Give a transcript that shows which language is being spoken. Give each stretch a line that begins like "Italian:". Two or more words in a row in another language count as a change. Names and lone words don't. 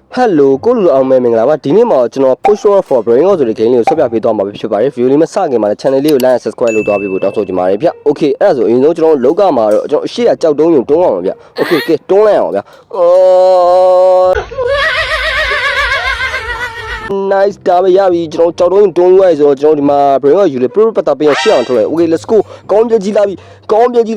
Burmese: Hello ကိုလူအောင်မဲမင်္ဂလာပါဒီနေ့မှာကျွန်တော် push for brain ဆိုတဲ့ game လေးကိုဆက်ပြပေးသွားမှာဖြစ်ပါတယ် view လေးမစခင်မှာလည်း channel လေးကို
English: like and subscribe
Burmese: လုပ်သွားပေးဖို့တောင်းဆိုချင်ပါတယ်ဗျ Okay အဲ့ဒါဆိုအရင်ဆုံးကျွန်တော်လောက်ကမှာတော့ကျွန်တော်ရှေ့ကကြောက်တုံးယုံတွန်းအောင်ပါဗျ Okay ကဲတွန်းလိုက်အောင်ဗျ Nice ဒါပဲရပြီကျွန်တော်ကြောက်တုံးယုံတွန်းလို့ရဆိုတော့ကျွန်တော်ဒီမှာ brain ကိုယူလေ pro ပတ်တာပေးရှေ့အောင်ထွက်ရ
English: Okay let's go
Burmese: ကောင်းပြကြီးလာပြီကောင်းပြကြီးလာ